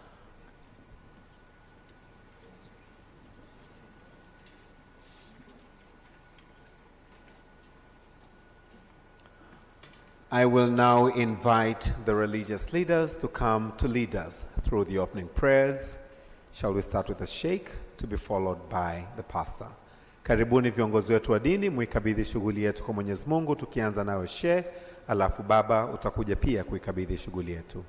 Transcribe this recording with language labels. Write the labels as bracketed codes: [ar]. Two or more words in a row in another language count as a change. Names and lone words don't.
[en] I will now invite the religious leaders to come to lead us through the opening prayers. Shall we start with the sheikh to be followed by the pastor. [sw] Karibuni viongozi wetu wa dini, muikabidhi shughuli yetu kwa Mwenyezi Mungu, tukianza nawe sheikh, alafu baba utakuja pia kuikabidhi shughuli yetu.